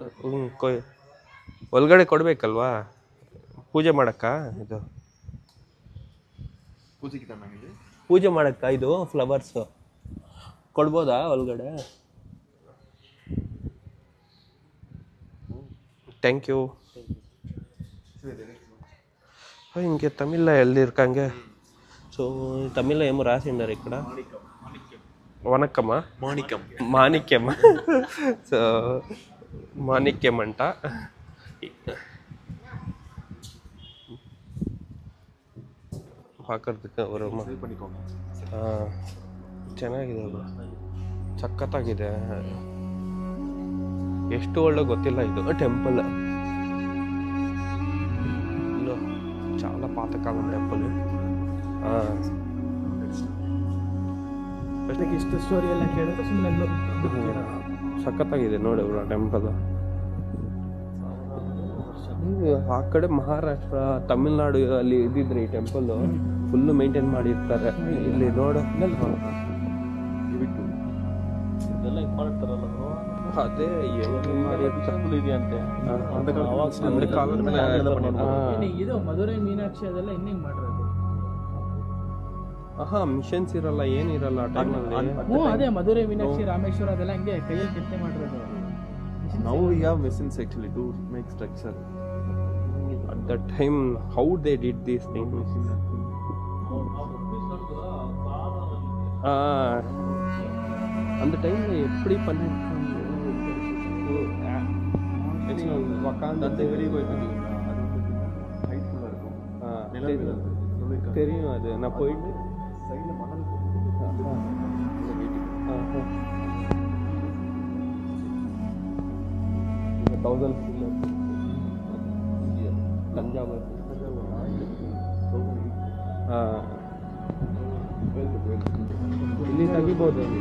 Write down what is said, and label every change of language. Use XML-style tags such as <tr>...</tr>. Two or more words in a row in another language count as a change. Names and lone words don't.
<kn>ಒಳಗಡೆ ಕೊಡಬೇಕಲ್ವಾ ಪೂಜೆ ಮಾಡಕ್ಕ? ಇದು ಪೂಜೆ ಮಾಡಕ್ಕ ಇದು ಫ್ಲವರ್ಸ್ ಕೊಡ್ಬೋದಾ ಒಳಗಡೆ?</kn> <en>thank you.</en> <te>ఇంకే తమిళ్లో వెళ్ళిరుకాంగ. సో తమిళ్లో ఏమో రాసిండారు ఇక్కడ, వనక్కమా మాణిక్యం. సో మాణిక్యం అంట.</te> <kn>ಹಾಕೋದಕ್ಕೆ ಅವರು ಚೆನ್ನಾಗಿದೆ, ಸಖತ್ತಾಗಿದೆ. ಎಷ್ಟು ಒಳ್ಳೆ ಗೊತ್ತಿಲ್ಲ ಇದು టెంపుల్.</kn> <te>చాలా పాతకాలం టెంపుల్.</te> <kn>ಇಷ್ಟು ಸ್ಟೋರಿ ಎಲ್ಲ ಕೇಳಿದ್ರೆ ಸುಮ್ಮನೆ ಸಖತ್ತಾಗಿದೆ ನೋಡಿ</kn> <en>bro temple.</en> <kn>ಆ ಕಡೆ ಮಹಾರಾಷ್ಟ್ರ, ತಮಿಳ್ನಾಡು ಅಲ್ಲಿ ಇದ್ದಿದ್ರೆ ಈ ಟೆಂಪಲ್</kn> <en>full maintain</en> <kn>ಮಾಡಿರ್ತಾರೆ. ಇಲ್ಲಿ ನೋಡು, ಅದೇ ಇದೆಯಂತೆ. ಇದು ಮಧುರೈ ಮೀನಾಕ್ಷಿ ಅದೆಲ್ಲ ಇನ್ನೇನ್ ಮಾಡಿರೋದು. ಮಿಷನ್ಸ್ ಇರಲ್ಲ, ಏನಿರಲ್ಲ ಆ ಟೈಮಲ್ಲಿ. ಅದೇ ಮಧುರೈ ಮೀನಾಕ್ಷಿ, ರಾಮೇಶ್ವರ ಅದೆಲ್ಲ ಹಂಗೆ ಕೈಯಲ್ಲಿ ಕೆತ್ತನೆ ಮಾಡಿರೋದು.</kn> <en>Now we have machines actually to make structure. At that time, how they did these things?</en> <ta>அந்த டைம்ல எப்படி பண்ணிருக்காங்க? உட்காந்து வெளியே போயிட்டு ஹைட்ஃபுல்லா இருக்கும். தெரியும் அது. நான் போயிட்டு சைடுல மணல் தஞ்சாவூர்.</ta> <kn>ಇಲ್ಲಿ ತೆಗಿಬೋದು.</kn>